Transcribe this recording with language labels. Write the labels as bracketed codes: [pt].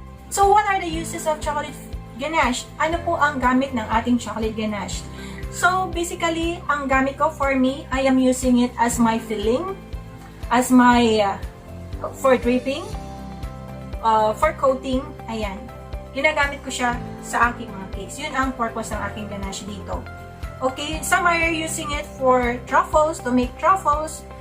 [en] So, what are the uses of chocolate ganache? [tl] Ano po ang gamit ng ating chocolate ganache? [en] So, basically, [tl] ang gamit ko [en] for me, I am using it as my filling, as my, for dripping, for coating, ayan. [tl] Ginagamit ko siya sa aking mga cakes. Yun ang purpose ng aking ganache dito. [en] Okay, some are using it for truffles, to make truffles.